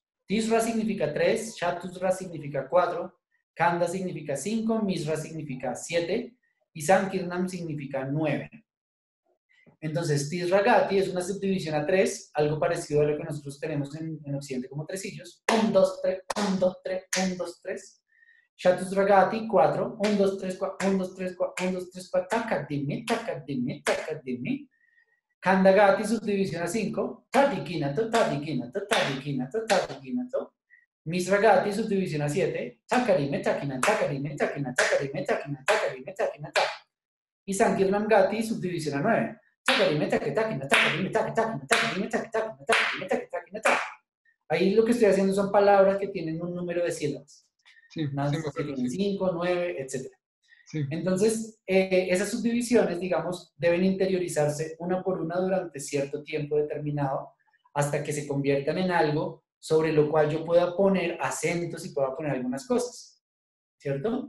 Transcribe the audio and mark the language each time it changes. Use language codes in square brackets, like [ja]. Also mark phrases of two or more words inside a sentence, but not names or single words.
[es] Tishra significa 3, Chatusra significa 4, Khanda significa 5, Misra significa 7 y Sankirnam significa 9. Entonces, Tisragati es una subdivisión a 3, algo parecido a lo que nosotros tenemos en Occidente como tresillos. 1, 2, 3, 1, 2, 3, 1, 2, 3. Chatusragati, 4. 1, 2, 3, 4, 1, 2, 3, 4, 1, 2, 3, 4. Takadimi, takadimi, takadimi. Khandagati, subdivisión a 5. Tadikinato, tadikinato, tadikinato, tadikinato. Misragati, subdivisión a 7. Takarime, takina, takarime, takina, takarime, takina, takarime, takina, tak. Y Sankirnam Gati, subdivisión a 9. Ahí lo que estoy haciendo son palabras que tienen un número de sílabas. Sí, Unas sí, que tienen 5, 9, etc. Sí. Entonces, esas subdivisiones, digamos, deben interiorizarse una por una durante cierto tiempo determinado hasta que se conviertan en algo sobre lo cual yo pueda poner acentos y pueda poner algunas cosas, ¿cierto?